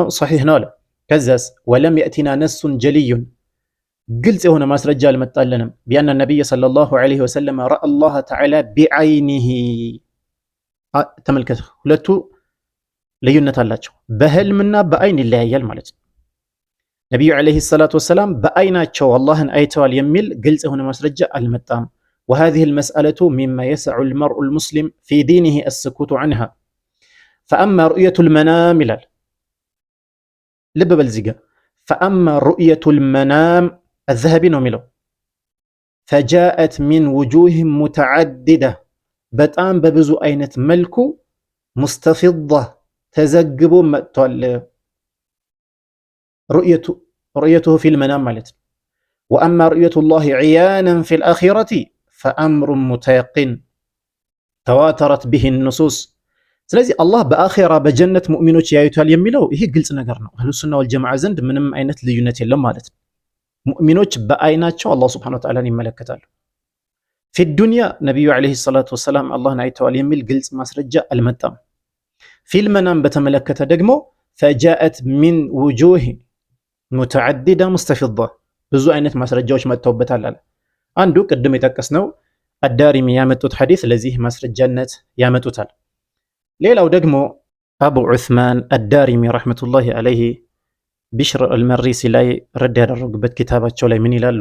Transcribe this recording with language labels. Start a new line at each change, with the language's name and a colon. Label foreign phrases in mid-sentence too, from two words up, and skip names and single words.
Amharic: ሰሒሕ ነው አለ። ከዛስ
Arabic: ولم يأتنا نص جلي፣
Amharic: ግልጽ የሆነ ማስረጃ አልመጣልንም።
Arabic: بأن النبي صلى الله عليه وسلم رأى الله تعالى بعينه።
Amharic: ተመልከት፣ ሁለቱ ልዩነት አላቸው። በህልምና በአይን ይለያያል ማለት ነው። ነቢዩ
Arabic: عليه الصلاة والسلام
Amharic: በአይናቸው አላህን አይተዋል የሚል ግልጽ የሆነ ማስረጃ አልመጣም።
Arabic: وهذه المسألة مما يسع المرء المسلم في دينه السكوت عنها فأما رؤية المنام
Amharic: ይላል። ልብ በል እዚህ ጋር
Arabic: فأما رؤية المنام الذهبي
Amharic: ነው የሚለው
Arabic: فجاءت من وجوه متعددة
Amharic: በጣም በብዙ አይነት መልኩ مستفضة ተዘግቦ መጥቷል።
Arabic: رؤيته في المنام
Amharic: ማለት ነው።
Arabic: وأما رؤية الله عيانا في الآخرة فأمر متيقن تواترت به النصوص።
Amharic: ስለዚህ አላህ በአኺራ በጀነት ሙእሚኖች ያዩታል የሚለው ይሄ ግልጽ ነገር ነው። አህሉ ሱና ወልጀማዓ ዘንድ ምንም አይነት ልዩነት የለም ማለት ነው። ሙእሚኖች በአይናቸው አላህ
Arabic: سبحانه وتعالى
Amharic: ይመለከታሉ።
Arabic: في الدنيا
Amharic: ነቢዩ
Arabic: عليه الصلاة والسلام
Amharic: አላህን አይተዋል የሚል ግልጽ ማስረጃ አልመጣም።
Arabic: في المنام
Amharic: በተመለከተ ደግሞ
Arabic: فجاءت من وجوه متعددة مستفيضة፣
Amharic: ብዙ አይነት ማስረጃዎች መጥተውበታል አለ። አንዱ ቅድም የጠቀስነው አዳሪሚ ያመጡት ሐዲስ ለዚህ ማስረጃነት ያመጡታል። ሌላው ደግሞ አቡ ዑስማን አዳሪሚ
Arabic: رحمة الله عليه
Amharic: ቢሽር አልመሪሲ ላይ ረድ ያደረጉበት ኪታባቸው ላይ ምን ይላሉ?